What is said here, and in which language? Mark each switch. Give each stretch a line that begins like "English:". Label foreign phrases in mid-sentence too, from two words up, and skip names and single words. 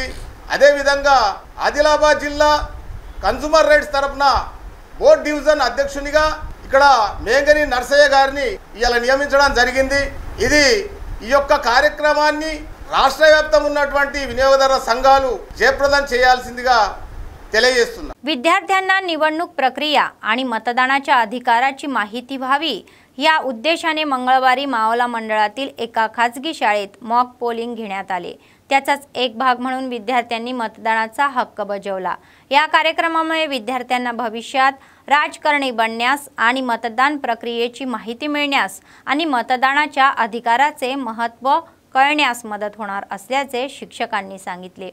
Telugu: అదేవిధంగా ఆదిలాబాద్ జిల్లా
English: consumer rights
Telugu: తరఫున బోర్డ్ డివిజన్ అధ్యక్షునిగా ఇక్కడ మేంగని నరసయ్య గారిని ఇలా నియమించడం జరిగింది. ఇది ఈ యొక్క కార్యక్రమాన్ని రాష్ట్ర వ్యాప్తంగా ఉన్నటువంటి వినియోగదారుల సంఘాలు జయప్రదం చేయాల్సిందిగా తెలియజేస్తున్నా.
Marathi: विद्यार्थ्यांना निवडणूक प्रक्रिया आणि मतदानाच्या अधिकाराची माहिती व्हावी या उद्देशाने मंगळवारी मावला मंडळातील एका खाजगी शाळेत
English: mock polling
Marathi: घेण्यात आले. त्याचाच एक भाग म्हणून विद्यार्थ्यांनी मतदानाचा हक्क बजावला. या कार्यक्रमामुळे विद्यार्थ्यांना भविष्यात राजकारणी बनण्यास आणि मतदान प्रक्रियेची माहिती मिळण्यास आणि मतदानाच्या अधिकाराचे महत्त्व कळण्यास मदत होणार असल्याचे शिक्षकांनी सांगितले.